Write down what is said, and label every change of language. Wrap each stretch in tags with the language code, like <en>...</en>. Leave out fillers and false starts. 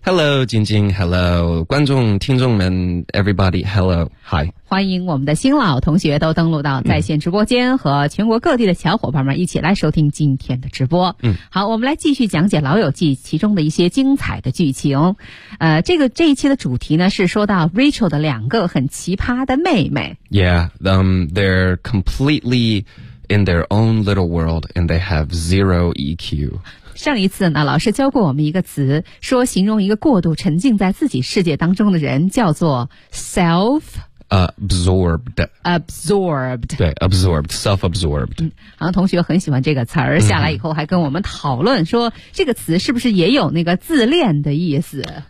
<en>Hello 晶晶， Hello</en> <zh>观众听众们，</zh> <en>Everybody Hello Hi，</en> <zh>欢迎我们的新老同学都登录到在线直播间，和全国各地的小伙伴们一起来收听今天的直播。嗯，好，我们来继续讲解老友记其中的一些精彩的剧情。这一期的主题呢是说到 Rachel 的两个很奇葩的妹妹。</zh> <en>Yeah, they're completely in their own little world and they have zero EQ.</en> <zh>上一次呢，老师教过我们一个词，说形容一个过度沉浸在自己世界当中的人叫做 self-</zh> <en>absorbed absorbed 对 absorbed self-absorbed、</en> <zh>好像同学很喜欢这个词儿，下来以后还跟我们讨论说这个词是不是也有那个自恋的意思。</zh>